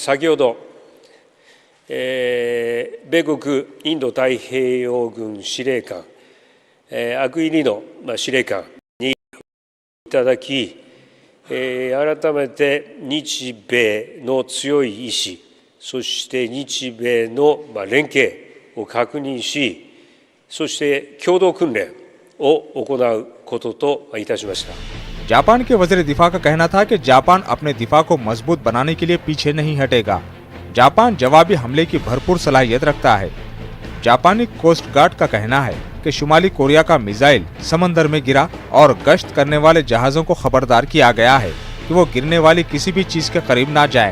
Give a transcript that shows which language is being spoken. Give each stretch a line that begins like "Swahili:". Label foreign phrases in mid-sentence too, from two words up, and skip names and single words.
Japanese: 先ほど米国インド太平洋軍司令官アクイリノ司令官にいただき、改めて日米の強い意志、そして日米の連携を確認し、そして共同訓練を行うことといたしました。
Urdu: جاپان کے وزیر دفاع کا کہنا تھا کہ جاپان اپنے دفاع کو مضبوط بنانے کے لیے پیچھے نہیں ہٹے گا. جاپان جوابی حملے کی بھرپور صلاحیت رکھتا ہے. جاپانی کوسٹ گارڈ کا کہنا ہے کہ شمالی کوریا کا میزائل سمندر میں گرا اور گشت کرنے والے جہازوں کو خبردار کیا گیا ہے کہ وہ گرنے والی کسی بھی چیز کے قریب نہ جائے.